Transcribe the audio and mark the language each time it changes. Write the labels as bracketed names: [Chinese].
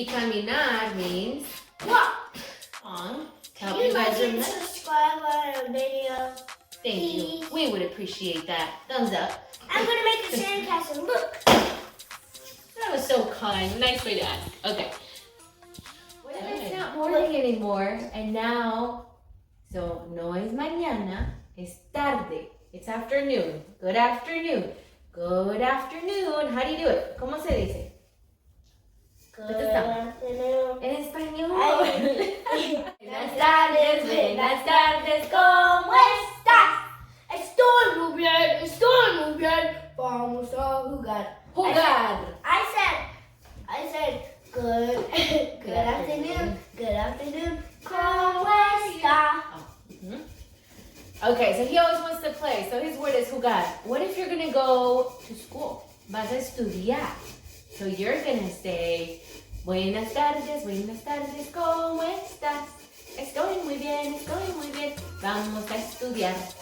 [Spanish] Y caminar [English] means walk. Help you guys remember. Subscribe on our video. Thank you. We would appreciate that. Thumbs up. I'm gonna make a sandcastle. Look. That was so kind. Nice way to ask. Okay. What if it's not morning anymore? And now, so [Spanish] no es mañana, es tarde. [English] It's afternoon. Good afternoon. Good afternoon. How do you do it? [Spanish] ¿Cómo se dice? [English] Good afternoon. [Spanish] En español. Buenas tardes, ¿cómo estás? Estoy muy bien, vamos a jugar. Jugar. [English] I said, good afternoon, [Spanish] ¿cómo estás? [English] Okay, so he always wants to play. So his word is jugar. What if you're going to go to school? [Spanish] Vas a estudiar. [English] So you're going to say, [Spanish] buenas tardes, ¿cómo estás? Estoy muy bien, vamos a estudiar.